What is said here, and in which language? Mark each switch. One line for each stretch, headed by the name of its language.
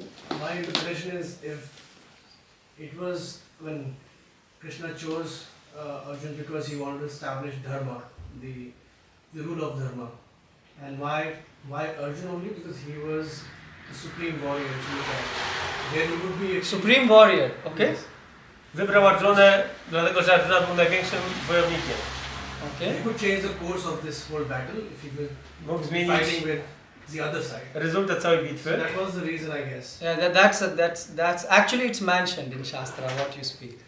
English: My interpretation is if it was when Krishna chose Arjun because he wanted to establish dharma, the rule of dharma. And why Arjun only? Because he was the supreme warrior, if you look at it. Then he would be Supreme warrior, okay? Yes.
Polish: Wybrał Arjunę, dlatego że Arjuna był największym wojownikiem. Okay.
English: He could change the course of this whole battle if he was
Polish: Mógł zmienić
English: fighting with the other side.
Polish: rezultat całej So bitwy.
English: that was the reason, I guess. Yeah, that's actually it's mentioned in Shastra what you speak.